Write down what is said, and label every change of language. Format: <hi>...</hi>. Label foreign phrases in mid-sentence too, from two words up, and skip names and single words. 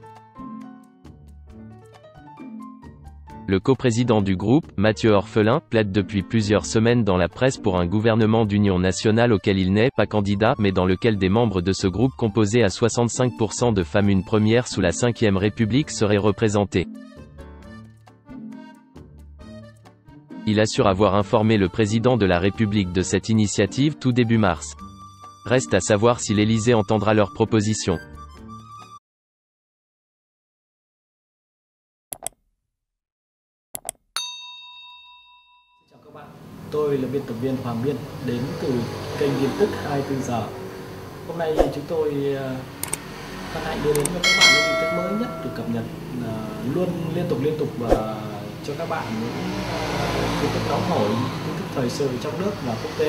<fr>Le coprésident du groupe, Mathieu Orphelin, plaide depuis plusieurs semaines dans la presse pour un gouvernement d'union nationale auquel il n'est pas candidat mais dans lequel des membres de ce groupe composé à 65% de femmes une première sous la Ve République seraient représentés. Il assure avoir informé le président de la République de cette initiative tout début mars. Reste à savoir si l'Élysée entendra leurs propositions.</fr> <vi>Tôi là biên tập viên Hoàng Biên đến từ kênh tin tức 24 giờ. Hôm nay chúng tôi hân hạnh đưa đến cho các bạn những tin tức mới nhất được cập nhật luôn liên tục và cho các bạn những tin tức nóng hổi, tin tức thời sự trong nước và quốc tế.</vi>